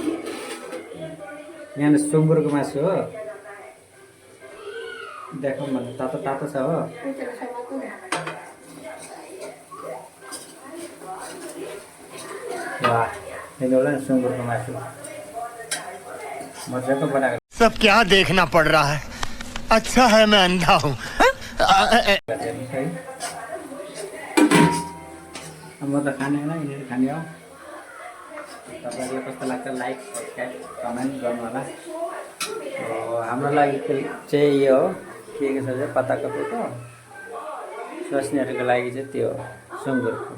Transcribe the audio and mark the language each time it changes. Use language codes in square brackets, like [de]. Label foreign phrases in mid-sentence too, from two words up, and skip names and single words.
[ne] यहाँ सुँगुरको मासु हो। देखौँ भने तातो तातो छ हो। वाह, हेर्नु सुँगुरको मासु मजाको बनाएको। [hi] सब क्या देखना पड़ रहा है? अच्छा है मैं अंधा हूँ। [ne] म त खाने होइन, यिनीहरू खाने हो। तपाईँहरूलाई कस्तो लाग्छ [en] like subscribe comment [ne] गर्नु होला। हाम्रो लागि चाहिँ यो हो के छ चाहिँ पत्ता कोपीको, स्वास्नीहरूको लागि चाहिँ त्यो सुँगुरको।